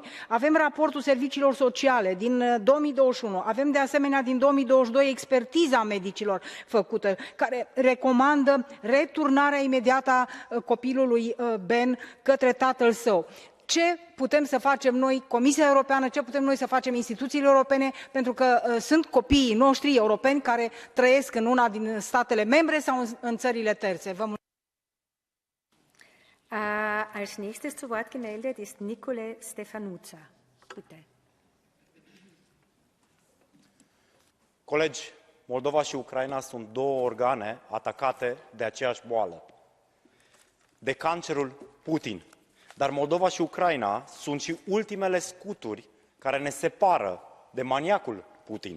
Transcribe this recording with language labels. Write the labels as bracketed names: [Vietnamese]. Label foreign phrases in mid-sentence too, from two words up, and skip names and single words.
[Romanian] Avem raportul serviciilor sociale din 2021, avem de asemenea din 2022 expertiza medicilor făcută, care recomandă returnarea imediată a copilului Ben către tatăl său. Ce putem să facem noi, Comisia Europeană, ce putem noi să facem instituțiile europene, pentru că sunt copiii noștri europeni care trăiesc în una din statele membre sau în țările terțe. Vă mulțumesc. [German] Als nächstes zu Wort gemeldet ist Nicole Stefanuța. Bitte. [Romanian] Colegi, Moldova și Ucraina sunt două organe atacate de aceeași boală, de cancerul Putin. Dar Moldova și Ucraina sunt și ultimele scuturi care ne separă de maniacul Putin.